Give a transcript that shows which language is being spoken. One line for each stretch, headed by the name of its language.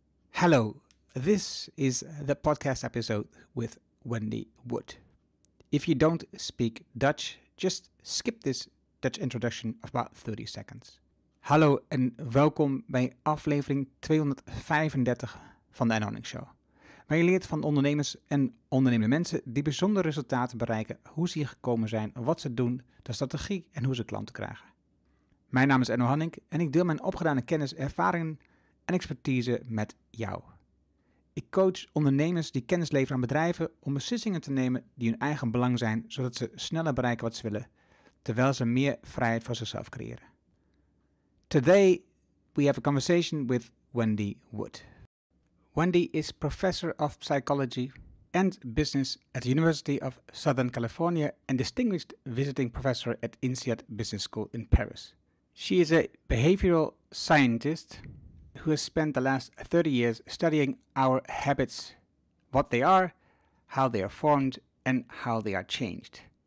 English: Hello, this is the podcast episode with Wendy Wood. If you don't speak Dutch, just skip this Dutch introduction of about 30 seconds.
Dutch: Hallo en welkom bij aflevering 235 van de Erno Hannink Show. Waar je leert van ondernemers en ondernemende mensen die bijzondere resultaten bereiken, hoe ze hier gekomen zijn, wat ze doen, de strategie en hoe ze klanten krijgen. Mijn naam is Erno Hannink en ik deel mijn opgedane kennis, ervaringen en expertise met jou. Ik coach ondernemers die kennis leveren aan bedrijven om beslissingen te nemen die hun eigen belang zijn, zodat ze sneller bereiken wat ze willen, terwijl ze meer vrijheid voor zichzelf creëren.
English: Today we have a conversation with Wendy Wood. Wendy is professor of psychology and business at the University of Southern California and distinguished visiting professor at INSEAD Business School in Paris. She is a behavioral scientist who has spent the last 30 years studying our habits, what they are, how they are formed, and how they are changed.